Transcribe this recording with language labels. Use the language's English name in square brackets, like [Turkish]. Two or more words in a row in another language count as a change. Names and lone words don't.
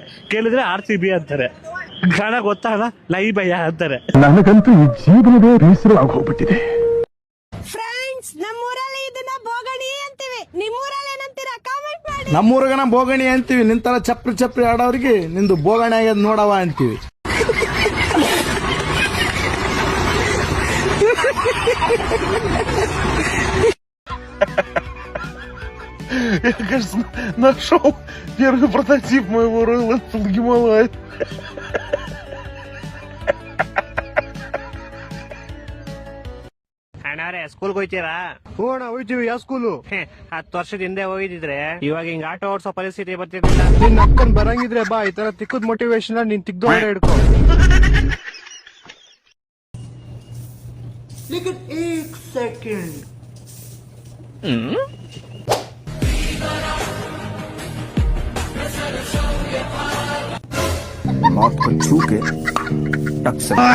[Kannada] ಕೇಳಿದ್ರೆ RCB ಅಂತಾರೆ, ಕನ್ನಡ ಗೊತ್ತಾಗಲ್ಲ ಲೈ ಭಯ ಅಂತಾರೆ. ನನಗಂತೂ ಈ ಜೀವನವೇ ಬೇಸರವಾಗಿ ಹೋಗ್ಬಿಟ್ಟಿದೆ. ಫ್ರೆಂಡ್ಸ್, ನಮ್ಮೂರಲ್ಲಿ ಇದನ್ನ ಬೋಗಣಿ ಅಂತೀವಿ. ನಿಮ್ಮೂರಲ್ಲಿ ಏನಂತೀರಾ? ಕಾಮೆಂಟ್ ಮಾಡಿ. ನಮ್ಮೂರ್ಗನ ಬೋಗಣಿ ಅಂತೀವಿ, ನಿಂತರ ಚಪ್ರಿ ಆಡೋರಿಗೆ ನಿಂದು ಬೋಗಣಿ ಆಗ್ಯದ ನೋಡವ ಅಂತೀವಿ. [Russian] Я, кажется, нашел первый прототип моего Royal Enfield Himalaya. [Kannada] ಅಣ್ಣಾರೆ ಸ್ಕೂಲ್ಗೆ ಹೋಯ್ತೀರಾ? ಹೋಗೋಣ, ಹೋಯ್ತೀವಿ. ಯಾವ ಸ್ಕೂಲು? 10 ವರ್ಷದ ಹಿಂದೆ ಹೋಗಿದ್ರೆ ಇವಾಗ ಹಿಂಗ ಆಟೋ ಓಡಿಸೋ ಪರಿಸ್ಥಿತಿ ಬರ್ತಿರ್ಲಿಲ್ಲ. ನಿನ್ ಅಕ್ಕನ್ ಬರಂಗಿದ್ರೆ ಬಾ, ಈ ತರ ತಿಕ್ಕದ್ ಮೋಟಿವೇಶನ್ ನೀನ್ ತಿಕ್ದು ಹಿಡ್ಕೊ. [Hindi] लेकिन 1 सेकंड मौत को छू के टक से